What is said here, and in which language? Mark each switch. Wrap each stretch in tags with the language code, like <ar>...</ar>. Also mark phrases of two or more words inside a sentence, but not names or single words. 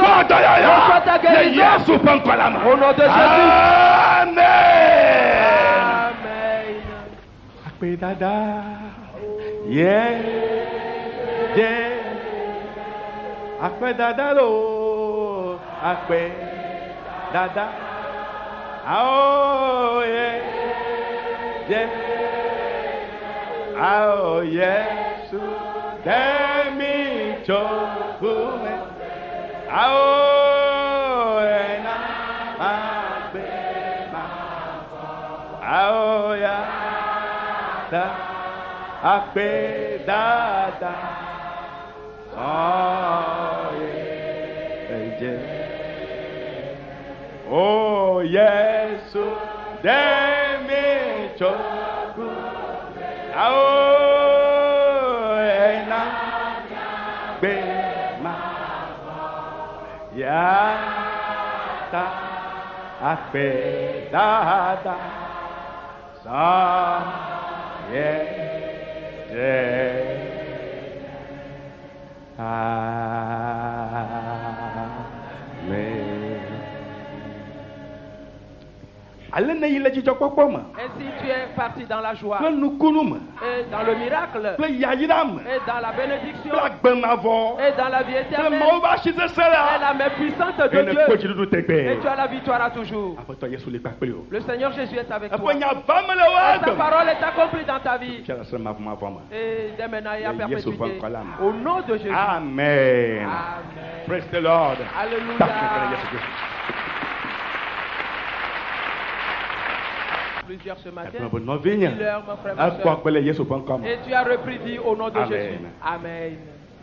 <fr>Reçois ta guérison. Au nom de Jésus.</fr> <ee>Amen. Dada.</ee> <en>Yeah. Yeah.</en> <ee>Akpe dada lo. Akpe dada.</ee> <en>Oh yeah. Yeah. Oh yes,</en> <ee>demi chokume. Oh ena abema. Oh ya da akpe dada.</ee> <en>Oh yeah. Oh yes,</en> <ee>demi chokume. Oh, ena bema ya ta akpe dada sa ye Amen.</ee> <fr>Et si tu es parti dans la joie, et dans le miracle, et dans la bénédiction, et dans la vie éternelle, et la main puissante de Dieu, et tu as la victoire à toujours. Le Seigneur Jésus est avec toi. Et sa parole est accomplie dans ta vie. Et dès maintenant et à perpétuité. Au nom de Jésus. Amen. Amen.</fr> <en>Praise the Lord.</en> <fr>Alléluia. plusieurs ce matin. Dis-leur, mon frère, ma soeur. Et tu as repris, dit au nom de Jésus. Amen.</fr>